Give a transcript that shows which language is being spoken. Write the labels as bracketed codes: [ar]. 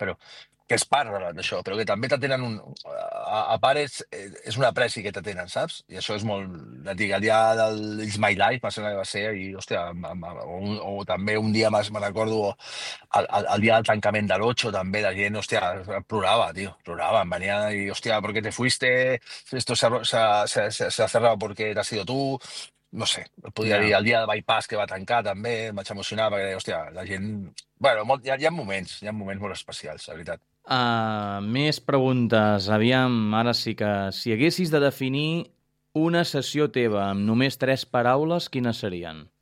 [ca] Però que és part d'això, però que també te tenen a part és un apreci que te tenen, saps? I això és molt... El dia del It's My Life, va ser la que va ser, i, hòstia, o també un dia me'n recordo el dia del tancament de l'Ocho, també la gent, hòstia, plorava, tio, plorava, em venia i, hòstia, [es] ¿por qué te fuiste? Esto se ha cerrado porque te has ido tú. [ca] No sé, podria dir el dia de Bypass que va tancar també, em vaig emocionar perquè, hòstia, la gent... Bueno, hi ha moments molt especials, la veritat. Més preguntes. Aviam, ara sí que... Si haguessis de definir una sessió teva amb només tres paraules, quines serien?